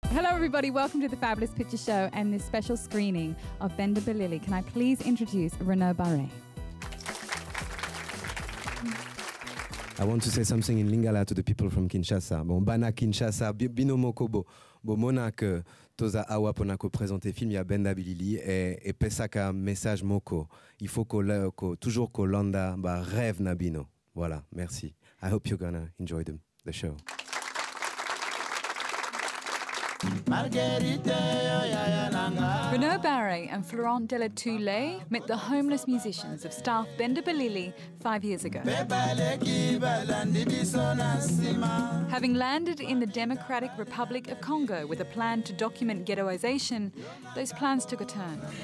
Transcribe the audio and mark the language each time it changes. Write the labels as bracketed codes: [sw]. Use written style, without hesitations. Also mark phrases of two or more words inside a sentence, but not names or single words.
[en] Hello everybody, welcome to the Fabulous Picture Show and this special screening of Benda Bilili. Can I please introduce Renaud Barret? I want to say something in Lingala to the people from Kinshasa. [ln] Bon, bana Kinshasa, bino moko bo mona que toza awa pona ko présenter film ya Benda Bilili et pesaka message moko. [fr] Il faut toujours [ln] ko landa ba rêve na bino. [fr] Voilà, merci. [en] I hope you're gonna enjoy the show. Renaud Barret and Florent Delatoulet met the homeless musicians of staff Benda Bilili 5 years ago. Having landed in the Democratic Republic of Congo with a plan to document ghettoization, those plans took a turn.